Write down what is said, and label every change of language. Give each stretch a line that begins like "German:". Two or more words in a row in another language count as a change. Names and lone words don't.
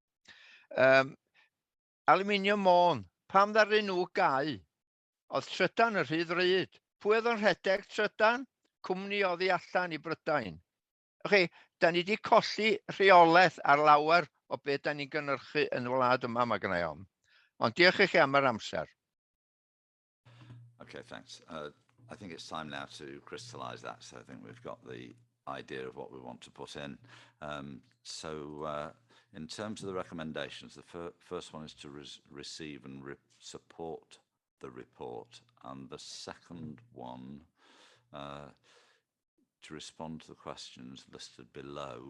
Welsh: Aluminium Môn, pam ddaru nhw gau? Oedd trydan yn rhy ddrud. Pwy oedd yn rhedeg trydan? Cwmni oddi allan i Brydain. Da ni wedi colli rheolaeth ar lawer o beth da ni'n gynhyrchu yn y wlad yma, mae gennau ofn. Ond diolch i chi am yr amser.
English: Okay, thanks. I think it's time now to crystallise that. So I think we've got the idea of what we want to put in. In terms of the recommendations, the first one is to receive and support the report, and the second one to respond to the questions listed below.